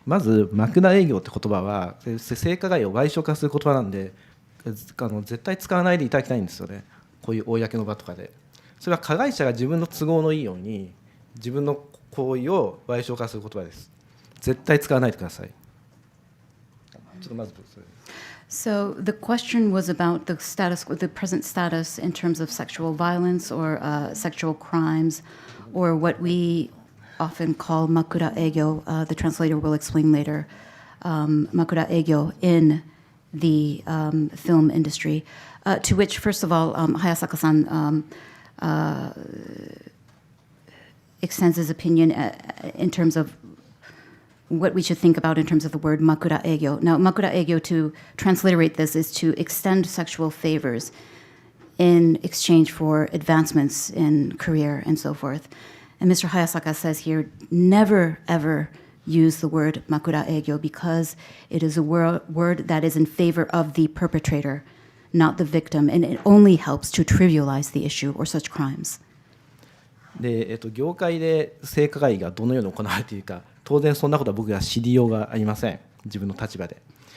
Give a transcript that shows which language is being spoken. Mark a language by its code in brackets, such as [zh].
[ja] まず枕営業って言葉は性加害を矮小化する言葉なんで、絶対使わないでいただきたいんですよね。こういう公の場とかで。それは加害者が自分の都合のいいように自分の行為を矮小化する言葉です。絶対使わないでください。ちょっとまずそれ。 [en] So the question was about the present status in terms of sexual violence or sexual crimes, or what we often call makura egyo. The translator will explain later. Makura egyo in the film industry. To which, first of all, Hayasaka-san extends his opinion in terms of what we should think about in terms of the word makura egyo. Now, makura egyo, to transliterate this, is to extend sexual favors in exchange for advancements in career and so forth. And Mr. Hayasaka says here, never, ever use the word makura egyo because it is a word that is in favor of the perpetrator, not the victim, and it only helps to trivialize the issue or such crimes. [ja] で業界で性加害がどのように行われているか、当然そんなことは僕が知りようがありません、自分の立場で。